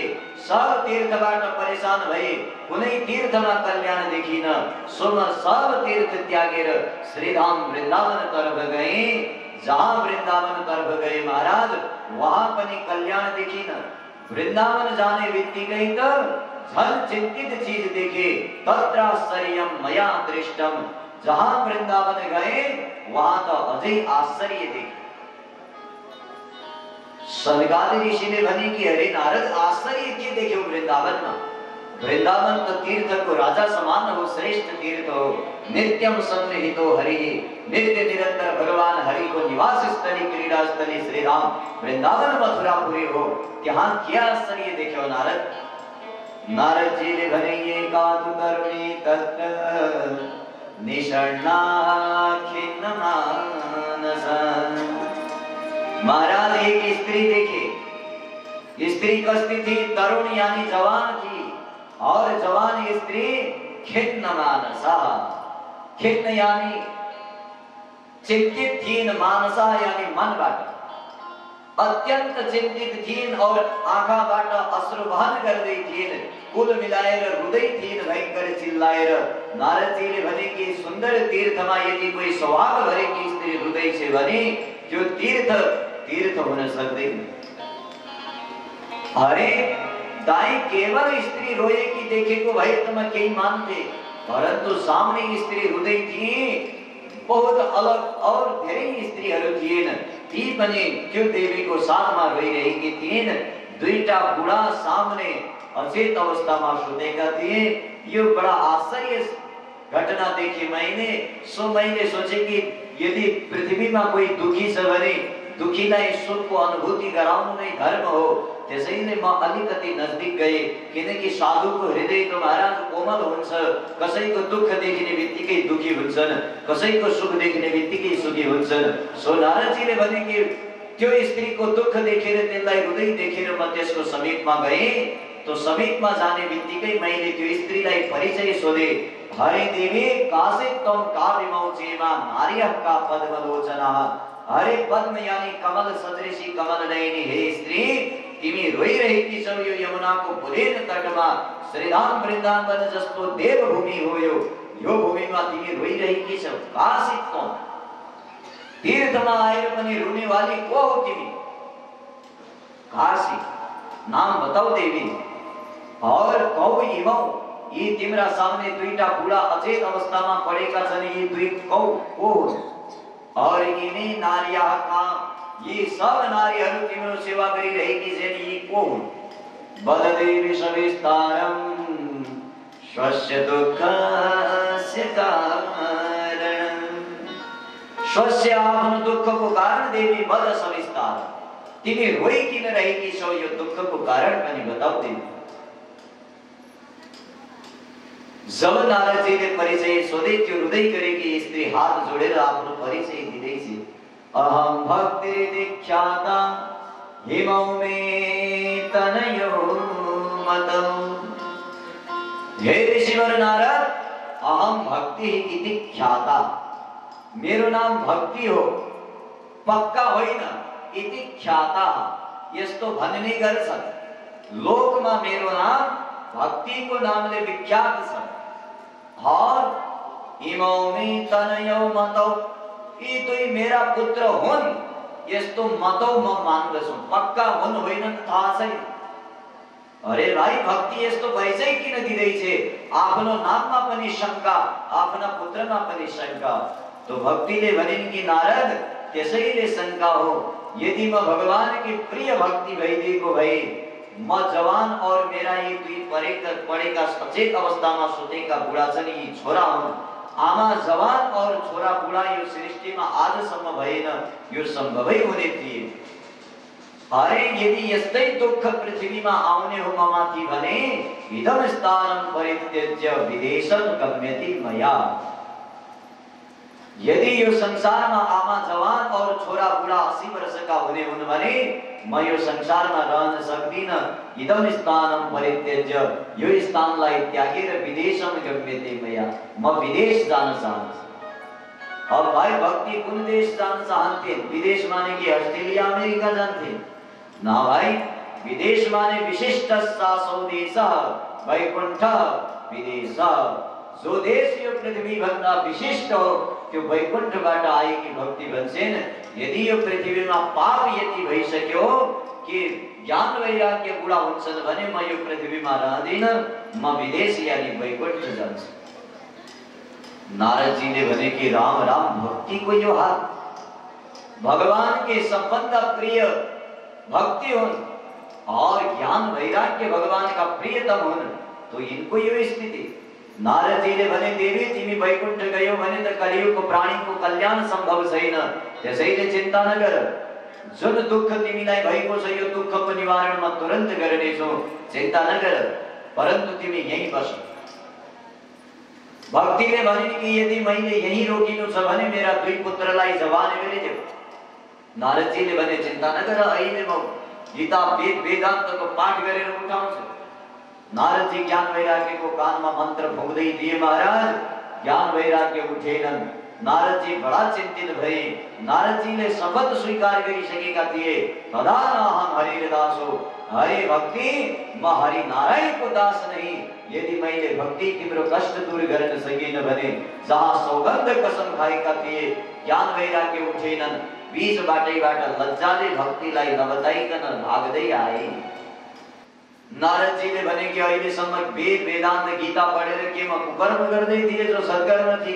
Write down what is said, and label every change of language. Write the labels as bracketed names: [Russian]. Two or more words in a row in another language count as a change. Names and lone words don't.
[Nepali] सब तीर्थबाट परेशान भए, कुनै तीर्थमा कल्याण देखिन। सो म सब तीर्थ त्यागेर श्रीधाम वृन्दावन तर्फ गए। जहाँ वृन्दावन तर्फ गए महाराज, वहाँ पनि कल्याण देखिन। वृन्दावन जाने बित्तिकै त झन् चिन्तित चीज देखे। [Sanskrit] तत्राश्चर्यम मया दृष्टम, [Nepali] जहाँ वृन्दावन गए वहाँ त अझै आश्चर्य देखे। सनकादि ऋषिले भने कि अरे नारद आश्चर्य के देख्यो वृन्दावनमा? वृन्दावन तो तीर्थ को राजा समान हो, श्रेष्ठ तीर्थ हो। [Sanskrit] नित्यम सन्निहितो हरि, [Nepali] नित्य निरंतर भगवान हरि को निवास स्थली क्रीडा स्थली श्री राम वृंदावन मथुरापुरी हो। त्यहाँ क्या आश्चर्य देख्यो नारद? नारद जी ने भने [Sanskrit] ये कातु करुणी तत्र निषण्णा खिन्न मानसा। [Nepali] महाराज एक स्त्री देखे। स्त्री कस्ती थी? [Hindi] तरुण यानी जवान थी, और जवान स्त्री [Sanskrit] खिन्न मानसा। [Nepali] खिन्न यानी चिंतित थीन, मानसा यानी मनबाट अत्यंत चिंतित थीन, और आँखाबाट अश्रु बहन गर्दै थिइन्। कुल मिलाएर रुँदै थिइन् भयंकर चिल्लाएर। नारदजीले भने कि सुन्दर तीर्थमा यदि कोही स्वभाव भरेकी स्त्री रुँदै छ भने त्यो तीर्थ हुन सक्दैन। अरे दाई केवल स्त्री रोएकी देखेको भए त म केही मान्थे, परन्तु सामने स्त्री रुँदै थिए। बहुत अलग और धेरै स्त्रीहरू थिएन, ती पनि त्यो देवीको साथमा रोइरहेकी थिइन्। दुईटा बुढा सामने अचेत अवस्थामा सुतेका थिए। यो बडा आश्चर्य घटना देखे मैंने। सो मैंने सोचे कि यदि पृथ्वीमा कोही दुखी छ भने दुखीलाई सुखको अनुभूति गराउनु नै धर्म हो। त्यसैले म अलिकति नजदीक गए, किनकि साधुको हृदय त महाराज कोमल हुन्छ। कसैको दुःख देखिने बित्तिकै दुखी हुन्छन्, कसैको सुख देखिने बित्तिकै सुखी हुन्छन्। सो नारदजीले भने कि त्यो स्त्रीको दुःख देखेर, त्यसलाई रुँदै देखेर म त्यसको समीपमा गए। तो समीपमा जाने बित्तिकै मैले त्यो स्त्रीलाई परिचय सोधे। [Sanskrit] हरे देवी कासित तम काव्यमौचेमा नार्यः का पद्मलोचना। हरे पद्म यानी कमल सदृशी कमल नयनी हे स्त्री, [Nepali] तिमी रोइरहेकी छौ यो यमुनाको पुलेन तटमा। श्रीधाम वृन्दावन जस्तो देवभूमि हो यो भूमिमा तिमी रोइरहेकी छौ। [Sanskrit] कासित तम, [Nepali] तीर्थमा आएर पनि रुने वाली को हो तिमी? काशी, नाम बताऊ देवी। [Sanskrit] और कौ इमौ, [Nepali] यी तिम्रा सामने दुईटा बुढा अचेत अवस्थामा पडेका छन्, यी दुई कौ को हुन्? और यिनी नारीका, यी सब नारीहरू तिम्रो सेवा गरिरहेकी छन्, यी को हुन्? [Sanskrit] बलदेवी सविस्तारम स्वस्य दुःखस्य कारणं स्वस्य [Nepali] आफ्नो दुःखको कारण देवी बद सविस्तार तिमी रोइ किन रहेकी छौ यो दुःखको कारण पनि बताऊ देवी। जब नारदजीले परिचय सोधे त्यो रुँदै गरेकी स्त्री हात जोडेर आफ्नो परिचय दिँदै छे। [Sanskrit] अहम भक्ति दीक्षाता हिमौ मे तनयो मतौ। हे ऋषिवर नारद, अहम भक्ति इति ख्याता, [Nepali] मेरो नाम भक्ति हो, पक्का होइन, [Sanskrit] इति ख्याता [Nepali] यस्तो भन्ने गर्छन्। लोकमा मेरो नाम भक्तिको नामले विख्यात छ। [Sanskrit] और इमौ मे तनयो मतौ, [Nepali] यी दुई मेरा पुत्र हुन् यस्तो मतौ म मान्दछु, पक्का हुन् होइनन् थाहा छैन। अरे भाइ, भक्ति यस्तो परिचय किन दिँदैछे? आफ्नो नाममा पनि शंका, आफ्ना पुत्रमा पनि शंका। तो भक्तिले भनिन् कि नारद, त्यसैले शंका हो, यदि म भगवान की प्रिय भक्ति भइदिएको भए म जवान और मेरा यी दुई पढेका सचेत अवस्थामा सुतेका बुढा छन्, यी छोरा हुन्। आमा जवान और छोरा बुढा यो सृष्टिमा आजसम्म भएन, यो सम्भवै हुने थिएन। अरे यदि यस्तै दुःख पृथ्वीमा आउने हो ममाथि भने [Sanskrit] इदं स्थानं परित्यज्य विदेशं गम्यति मया। [Nepali] यदि यो संसारमा आमा जवान और छोरा बुढा 80 वर्षका हुने हुन् भने म यो संसारमा रहन सक्दिन। [Sanskrit] इदं स्थानं परित्यज्य, [Nepali] यो स्थानलाई त्यागेर [Sanskrit] विदेशं गम्यते मया, [Nepali] म विदेश जान चाहन्छु। अब भाइ, भक्ति कुन देश जान चाहन्थे? विदेश माने कि अस्ट्रेलिया अमेरिका जान्थे? ना भाइ, विदेश माने विशिष्ट शासो देश वैकुंठ विदेश। जो देश यो पृथ्वी भन्दा विशिष्ट हो त्यो वैकुंठबाट आएकी भक्ति भन्छन्। यदि यो पृथ्वीमा पाप यति भइसक्यो कि ज्ञान वैराग्य बुढा हुन्छन् भने म यो पृथ्वीमा रहदिन, म विदेश यानी वैकुंठ जान्छु। नारदजीले भने कि राम राम, भक्ति को यो हाल, भगवान के सबभन्दा प्रिय भक्ति हुन् और ज्ञान वैराग्य भगवान का प्रियतम हुन्, तो इनको यो स्थिति। नारदजीले भने देवी, तिमी वैकुंठ गयो भने त कलियुगको प्राणीको कल्याण सम्भव छैन, त्यसैले चिन्ता नगर। जुन दुःख तिमीलाई भएको छ यो दुःखको निवारण म तुरन्त गर्नेछु, चिन्ता नगर, परन्तु तिमी यही बस। भक्तिले भनिन् कि यदि मैले यही रोकिनु छ भने मेरा दुई पुत्रलाई जवान गरिदेऊ। नारदजीले भने चिन्ता नगर, अहिले म गीता वेद वेदान्तको पाठ गरेर उठाउँछु। [Hindi] नारदजी ज्ञान वैराग्य को कान में मंत्र फूंकदै दिए। [Nepali] महाराज, ज्ञान वैराग्य उठेनन्। नारदजी बड़ा चिंतित भए। नारदजीले शपथ स्वीकार गरिसकेका थिए, [Sanskrit] तदा नाहं हरिदासो, [Hindi] हरि भक्ति म हरि नारायण को दास नहीं। [Nepali] यदि मैले भक्ति तिम्रो कष्ट दूर गर्न सकिन भने, जहाँ सौगन्ध कसम खाएका थिए ज्ञान वैराग्य उठेनन्, बीच बाटैबाट लज्जाले भक्तिलाई नबताइकन भाग्दै आए। नारदजीले भने कि अहिलेसम्म वेद वेदान्त गीता पढेर के म कुकर्म गर्दै थिए जो सत्कर्म थिए?